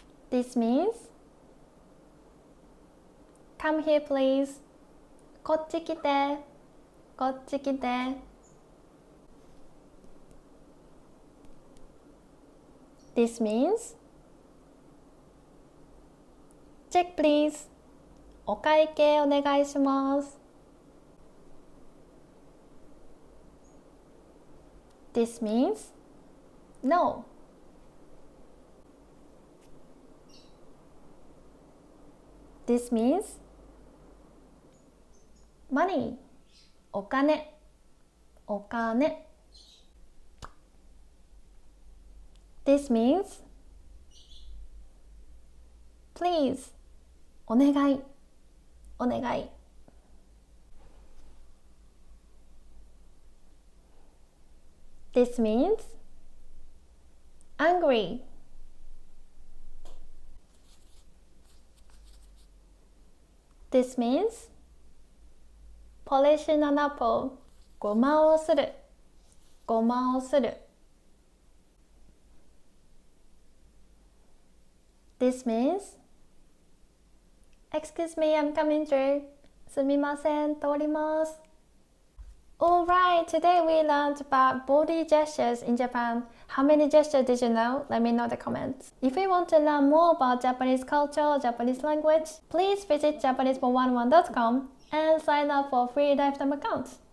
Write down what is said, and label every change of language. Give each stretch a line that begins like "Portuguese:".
English: This means come here please.
Japanese: こっち来て、こっち来て。
English: This means check please.
Japanese: お会計お願いします。
English: This means no. This means money.
Japanese: お金、お金。
English: This means please.
Japanese: お願い、お願い。
English: This means angry. This means polishing an apple.
Japanese: ごまをする、ごまをする。
English: This means excuse me, I'm coming through.
Japanese: すみません、通ります。
English: Alright, today we learned about body gestures in Japan. How many gestures did you know? Let me know in the comments. If you want to learn more about Japanese culture or Japanese language, please visit japanesefo11.com and sign up for a free lifetime account.